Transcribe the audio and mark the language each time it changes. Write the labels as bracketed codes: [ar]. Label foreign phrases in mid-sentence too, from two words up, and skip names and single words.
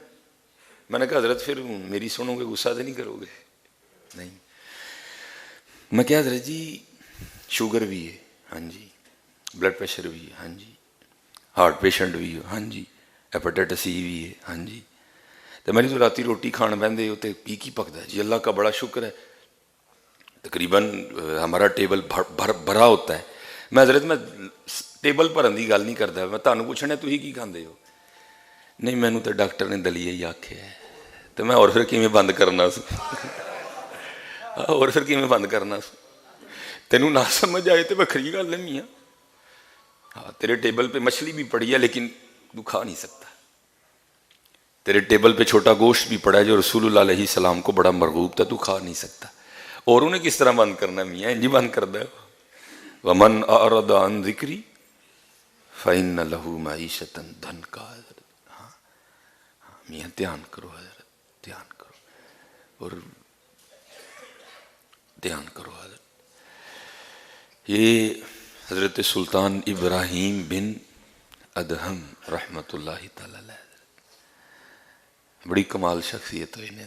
[ur] میں نے کہا حضرت پھر میری سنو گے غصہ تو نہیں کرو گے؟ نہیں۔ میں کہا حضرت جی شوگر بھی ہے، ہاں جی، [en] blood pressure [ur] بھی ہے، ہاں جی، [en] heart patient [ur] بھی ہے، ہاں جی، ہیپیٹائٹس سی بھی ہے، ہاں جی۔ [pa] تو میری تو راتی روٹی کھان بہندے ہوتے کی پکتا ہے جی، [ur] اللہ کا بڑا شکر ہے تقریباً ہمارا ٹیبل بھرا ہوتا ہے۔ [pa] میں حضرت میں ٹیبل بھرن کی گل نہیں کرتا، میں تمہیں پوچھنا تھی کی کھاندے ہو؟ نہیں مینوں تو ڈاکٹر نے دلیہ ہی آکھیا ہے۔ تو میں اور پھر کیویں بند کرنا سو، اور پھر کیویں بند کرنا سو؟ تینوں نہ سمجھ آئے تو وکھری گل ہے میاں، [ur] ہاں تیرے ٹیبل پہ مچھلی بھی پڑی ہے لیکن تو کھا نہیں سکتا، تیرے ٹیبل پہ چھوٹا گوشت بھی پڑا ہے جو رسول اللہ علیہ السلام کو بڑا مرغوب تھا، تو کھا نہیں سکتا۔ اور انہیں کس طرح بند کرنا ہے میاں؟ [pa] انجی بند کر دے۔ [ar] وَمَنْ أَعْرَضَ عَنْ ذِكْرِي فَإِنَّ لَهُ مَعِيشَةً ضَنْكًا۔ [ur] ہاں میاں دھیان کرو حضرت، دھیان کرو اور دھیان کرو حضرت۔ یہ حضرت سلطان ابراہیم بن ادہم رحمۃ اللہ تعالی علیہ، بڑی کمال شخصیت ہوئی نے۔